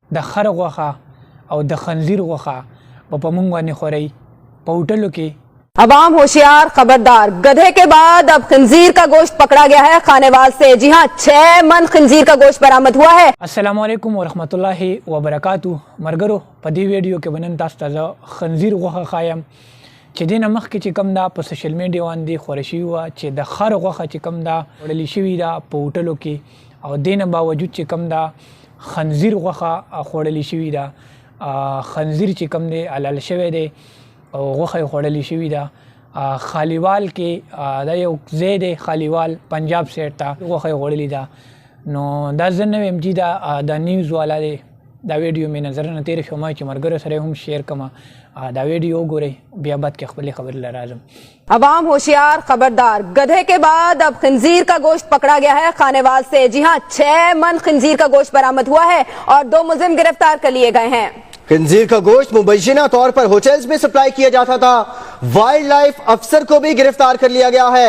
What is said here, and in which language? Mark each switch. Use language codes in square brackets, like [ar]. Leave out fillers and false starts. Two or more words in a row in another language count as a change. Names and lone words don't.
[ps] د خر غوښه او د خنزیر غوښه په موږ باندې خورئ په هوټلو کې. [ur] عوام ہوشیار خبردار، گدھے کے بعد اب خنزیر کا گوشت پکڑا گیا ہے خانیوال سے. جی ہاں، 6 من خنزیر کا گوشت برآمد ہوا ہے. [ar] السلام علیکم ورحمۃ اللہ وبرکاتہ. [ps] مرګرو په دې ویډیو کې به نن تاسو ته زه خنزیر غوښه ښایم چې دې نه مخکې چې کوم دا په [en] social media [ps] باندې خوره شوې وه چې د خر غوښه چې کوم دا وړلې شوې ده په هوټلو کې، او دې نه باوجود چې کوم دا خنزیر غوښه خوړلې شوې ده. خنزیر چې کوم دی حلال شوی دی او غوښه یې خوړلې شوې ده. خالیوال کې دا یو ځای دی، خالیوال پنجاب سایډ ته غوښه یې خوړلې ده. نو دا زه نه ویم چې دا نیوز والا دی، دا ویډیو مې نظر نه تېره شوه، ما چې ملګرو سره هم شیئر کړم. دا ویډیو وګورئ، بیا بعد کې خپلې خبرې له راځم. [ur] عوام ہوشیار خبردار، گدھے کے بعد اب خنزیر کا گوشت پکڑا گیا ہے خانیوال سے. جی ہاں، 6 من خنزیر کا گوشت برآمد ہوا ہے اور 2 ملزم گرفتار کر لیے گئے ہیں. خنزیر کا گوشت مبینہ طور پر ہوٹلز میں سپلائی کیا جاتا تھا. [en] wild life [ur] افسر کو بھی گرفتار کر لیا گیا ہے.